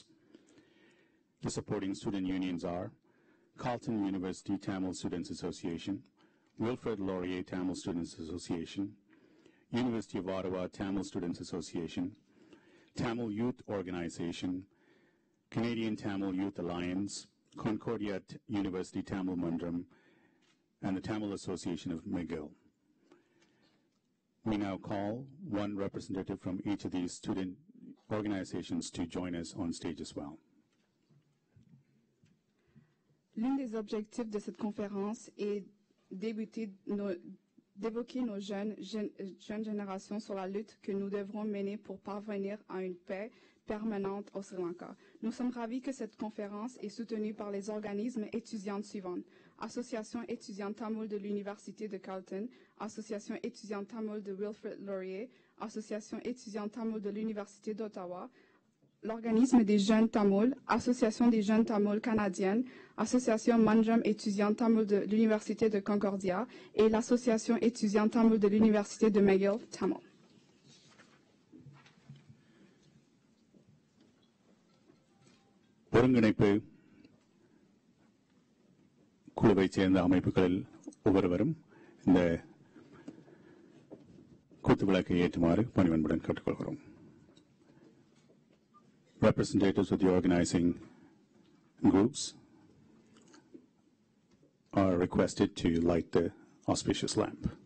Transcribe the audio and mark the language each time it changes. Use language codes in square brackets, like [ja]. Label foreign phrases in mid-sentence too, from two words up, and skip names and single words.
[en] The supporting student unions are Carleton University Tamil Students Association, Wilfrid Laurier Tamil Students Association, University of Ottawa Tamil Students Association, Tamil Youth Organization, Canadian Tamil Youth Alliance, Concordia University Tamil Mandram, and the Tamil Association of McGill. We now call one representative from each of these student organizations to join us on stage as well. [fr] L'un des objectifs de cette conférence est d'évoquer nos jeunes générations sur la lutte que nous devrons mener pour parvenir à une paix permanente au Sri Lanka. Nous sommes ravis que cette conférence est soutenue par les organismes étudiants suivants: Association étudiante Tamil de l'Université de Carleton, Association étudiante Tamil de Wilfrid Laurier, Association étudiante Tamil de l'Université d'Ottawa, l'Organisme des jeunes Tamouls, Association des jeunes Tamouls canadiennes, Association Mandram étudiante Tamil de l'Université de Concordia et l'Association étudiante Tamil de l'Université de McGill, Tamil. [ta] ஒருங்கிணைப்பு குழுவைச் சேர்ந்த அமைப்புகளில் ஒவ்வொருவரும் இந்த குத்துவிளக்கை ஏற்றுமாறு பணிவன்புடன் கேட்டுக்கொள்கிறோம். [en] Representatives of the organizing groups are requested to light the auspicious lamp.